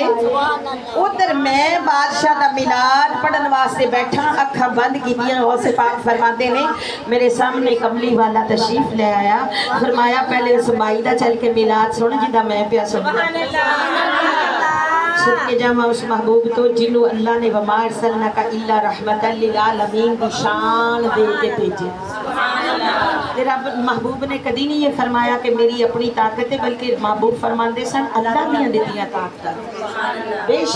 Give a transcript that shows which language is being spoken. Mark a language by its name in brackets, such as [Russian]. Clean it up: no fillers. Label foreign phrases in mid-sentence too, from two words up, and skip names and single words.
[Punjabi] اودھر میں بادشاہ دا میلاد پڑھن واسطے بیٹھا اکھاں بند کیتیاں غوثے پاک فرماتے نے میرے سامنے کملی والا تشریف لے آیا فرمایا پہلے اس مائی دا چل کے میلاد سن جیہدا میں پیا سندا سن کے جاما اس محبوب توں جنہاں اللہ نے [Arabic] وما أرسلناك إلا رحمة للعالمين [Punjabi] دی شان دے کے بھیجے. تیرا محبوب نے کدی نہیں ایہہ فرمایا کہ میری اپنی طاقت ہے بلکہ محبوب فرماتے سن اللہ دیاں دتیاں طاقت.